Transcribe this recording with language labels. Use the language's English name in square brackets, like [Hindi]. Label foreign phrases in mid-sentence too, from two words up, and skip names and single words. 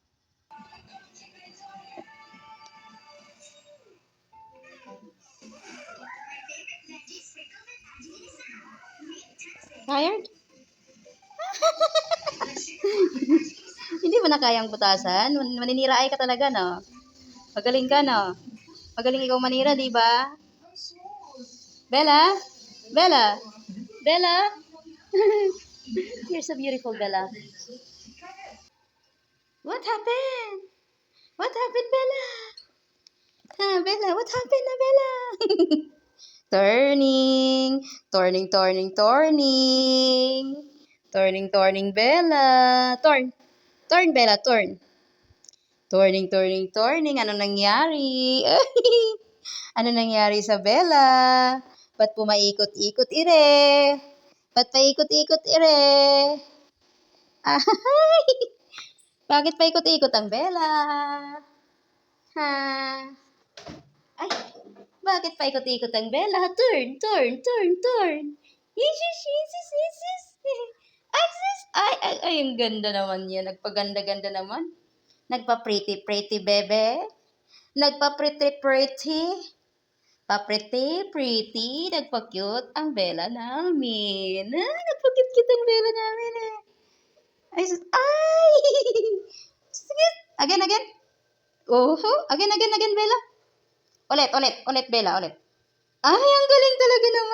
[English] Tired? [Filipino] Hindi mo na kayang butasan. Maninira ay ka talaga, no? Magaling ka, no? Magaling ikaw manira, di ba? Bella? Bella? Bella? [English] You're so beautiful, Bella. What happened? What happened, Bella? Bella, what happened na, Bella? Turning, turning, turning, turning. Turning, turning, Bella. Turn. Turn, Bella, turn. Turning, turning, turning. [Filipino] Ano nangyari? Ano nangyari sa Bella? Ba't pumaikot-ikot ire? Ba't paikot-ikot ire? Ay! Bakit paikot-ikot ang Bella? Ha? Ay! Bakit paikot-ikot ang Bella? [English] Turn, turn, turn, turn. Isis, isis, isis. [Filipino] Ay, sis. Ay, ang ganda naman yan. Nagpaganda-ganda naman. Nagpa-pretty-pretty, bebe. Nagpa-pretty-pretty. Pa-pretty-pretty. Nagpa-cute ang Bella namin. Nagpa-cute-cute ang Bella namin eh. Ay, sis. Ay! Sige. [English] Again, again. Again, again, again, Bella. [Filipino] Ulit, ulit, ulit, Bella, ulit. Ay, ang galing talaga naman.